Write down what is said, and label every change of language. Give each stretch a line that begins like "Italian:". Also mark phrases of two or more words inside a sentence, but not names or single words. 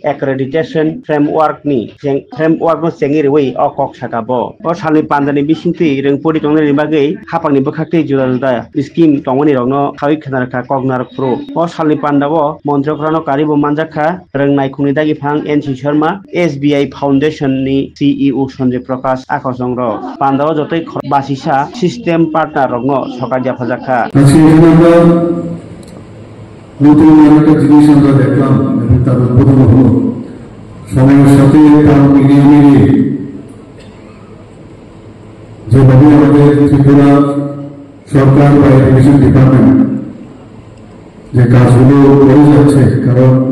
English: accreditation framework
Bodo: नि चेंगि रेवै अकक साकाबो अ सालनि पान्दानि बिसिंथि रोंपरि दंनायनि बागै हापांनि बोखाखै जुदा जुदा स्किम दंगनि रंनो खावि खनारखा कगनार फ्रो अ सालनि पान्दाबो मन्त्रफ्रानो कारिबो मानजाखा रोंनाय खुनि दागिफां NC शर्मा SBI फाउंडेशन नि CEO संजय प्रकाश आखजंग पान्दाबो जतै बासिसा
English: system partner
Bodo: रंनो सकाजिया फजाखा
Bangla: নতুন আরেকটা জিনিস আমরা দেখলাম এবং তার উদ্বোধন হলো সময়ের সাথে তার মিলিয়ে মিলিয়ে যেভাবে আমাদের ত্রিপুরা সরকার বা
English: education department
Bangla: যে কাজগুলো করে যাচ্ছে কারণ